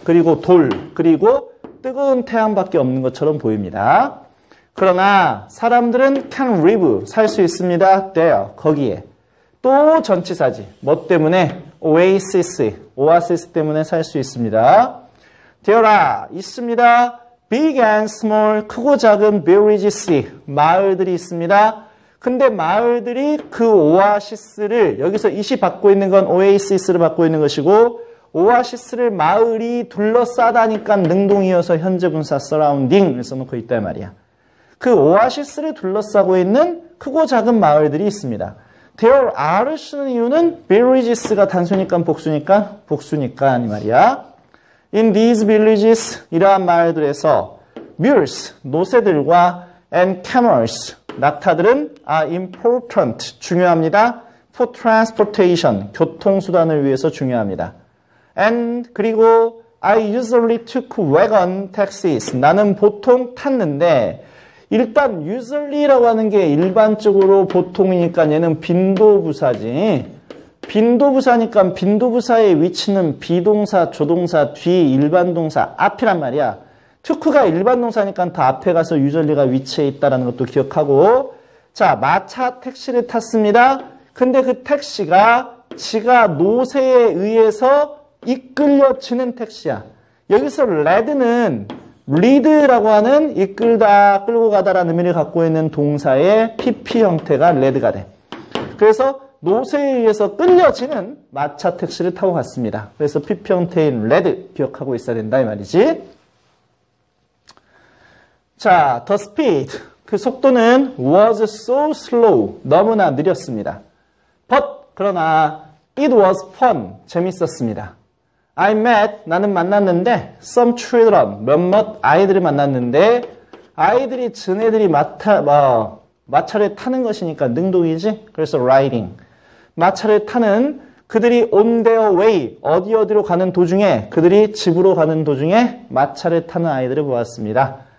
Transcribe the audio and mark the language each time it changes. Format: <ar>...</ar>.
<ko>그리고 돌, 그리고 뜨거운 태양밖에 없는 것처럼 보입니다. 그러나 사람들은</ko> <en>can live,</en> <ko>살 수 있습니다.</ko> <en>there,</en> <ko>거기에. 또 전치사지. 뭐 때문에? oasis 때문에 살 수 있습니다.</ko> <en>there are,</en> <ko>있습니다.</ko> <en>big and small,</en> <ko>크고 작은 villages, 마을들이 있습니다. 근데 마을들이 그 오아시스를, 여기서 it이 받고 있는 건 oasis를 받고 있는 것이고, 오아시스를 마을이 둘러싸다니까 능동이어서 현재 분사 surrounding을 써놓고 있단 말이야. 그 오아시스를 둘러싸고 있는 크고 작은 마을들이 있습니다.</ko> <en>There are</en> <ko>를 쓰는 이유는 villages가 단수니까 복수니까 이 말이야.</ko> <en>In these villages,</en> <ko>이러한 마을들에서</ko> <en>mules,</en> <ko>노새들과</ko> <en>and camels,</en> <ko>낙타들은</ko> <en>are important,</en> <ko>중요합니다.</ko> <en>For transportation,</en> <ko>교통수단을 위해서 중요합니다.</ko> <en>And</en> <ko>그리고</ko> <en>I usually took wagon taxis,</en> <ko>나는 보통 탔는데 일단 usually라고 하는 게 일반적으로 보통이니까 얘는 빈도부사지. 빈도부사니까 빈도부사의 위치는 비동사, 조동사, 뒤 일반동사 앞이란 말이야. took가 일반동사니까 다 앞에 가서 usually가 위치해 있다는 것도 기억하고. 자, 마차 택시를 탔습니다. 근데 그 택시가 지가 노새에 의해서 이끌려지는 택시야. 여기서 lead는 lead라고 하는 이끌다, 끌고 가다라는 의미를 갖고 있는 동사의 PP 형태가 lead가 돼. 그래서 노새에 의해서 끌려지는 마차 택시를 타고 갔습니다. 그래서 PP 형태인 lead 기억하고 있어야 된다 이 말이지.</ko> <en>자, the speed,</en> <ko>그 속도는</ko> <en>was so slow,</en> <ko>너무나 느렸습니다.</ko> <en>But,</en> <ko>그러나</ko> <en>it was fun,</en> <ko>재밌었습니다.</ko> <en>I met,</en> <ko>나는 만났는데</ko> <en>some children,</en> <ko>몇몇 아이들을 만났는데 아이들이 지네들이 마차를 타는 것이니까 능동이지. 그래서 riding, 마차를 타는 그들이</ko> <en>on their way,</en> <ko>어디로 가는 도중에, 그들이 집으로 가는 도중에 마차를 타는 아이들을 보았습니다.</ko>